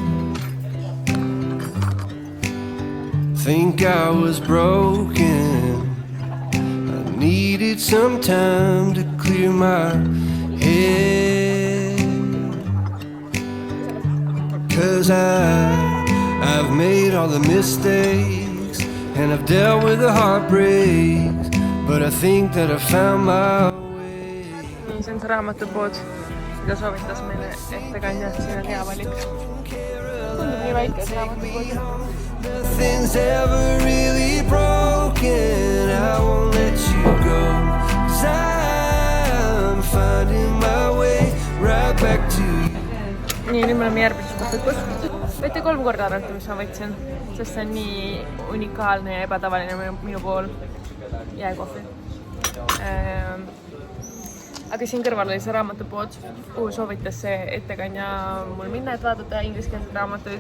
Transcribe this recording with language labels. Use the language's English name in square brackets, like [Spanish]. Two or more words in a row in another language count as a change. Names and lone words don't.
[English] Think I was broken, I needed some time to clear my head. 'Cause I've made all the mistakes and I've dealt with the heartbreaks, but I think that I found my way. [Estonian] Nii, see on see raamatupood, mida soovitas meile ettekandja, siin on hea valik. Tundub nii väike see raamatupood. [English] Nothing's ever really broken, I won't let you go, 'cause I'm finding my way right back to you. [Estonian] Nii, nüüd me oleme järgmises kohvikus. Võite 3 korda arvata, mis ma võtsin, sest see on nii unikaalne ja ebatavaline minu pool jääkohvi. Aga siin kõrval oli see raamatupood, kuhu soovitas see ettekandja mul minna, et vaadata ingliskeelseid raamatuid.